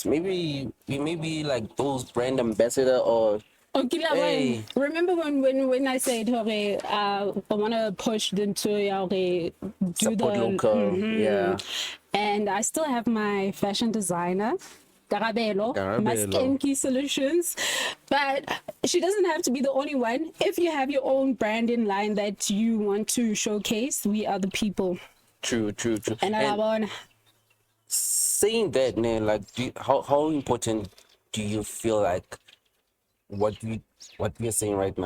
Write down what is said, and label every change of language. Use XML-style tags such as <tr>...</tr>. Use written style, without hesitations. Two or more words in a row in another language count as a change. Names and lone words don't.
<en>Maybe we may be like those brand ambassador or okay, remember when I said okay, I want to push them to do support the local, yeah. And I still have my fashion designer. Karabelo, Karabelo. Maskenki Solutions. But she doesn't have to be the only one. If you have your own brand in line that you want to showcase, we are the people. True. And And saying that, man, like, how important do you feel like what we're saying right now?</en>